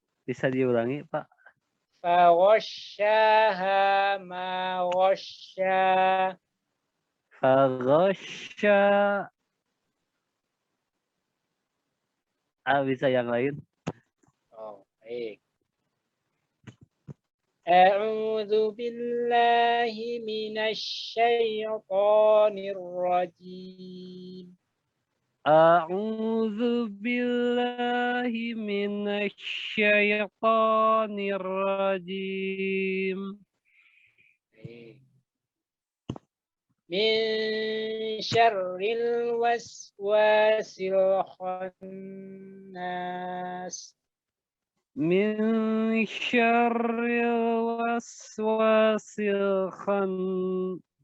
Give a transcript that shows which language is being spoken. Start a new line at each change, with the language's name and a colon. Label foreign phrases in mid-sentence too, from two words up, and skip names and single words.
Indonesian: Bisa diulangi, Pak?
Arabic: فغشاها ما غشى.
Indonesian: Faghasya. Bisa yang lain? Oh, baik.
Arabic: أعوذ بالله من الشيطان الرجيم. أعوذ بالله من الشيطان الرجيم. من شر الوسواس الخناس. من شر الوسواس الخناس.